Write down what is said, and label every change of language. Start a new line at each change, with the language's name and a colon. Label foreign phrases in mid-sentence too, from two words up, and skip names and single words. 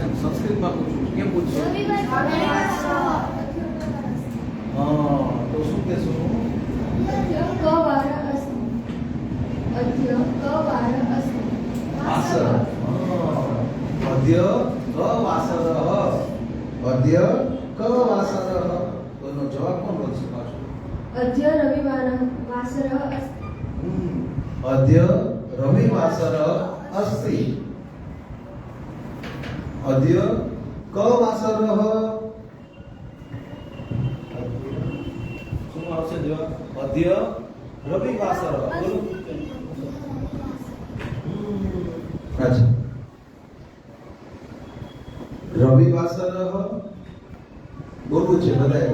Gujarati: સંસ્કૃતમાં પૂછું. કેમ પૂછું? હા તો શું કહેશું? વાસર.
Sanskrit: अद्य क वासर. अद्य क वासर.
Gujarati: તો એનો જવાબ કોણ બોલશે પાછું?
Sanskrit: अद्य रविवारः वासरः अस्ति अद्य रविवासर अस्ति. अद्य क वासरः? अद्य रविवासर
Gujarati: બોલો. અચ્છા. રવિવાસર બોલવું છે બધાએ.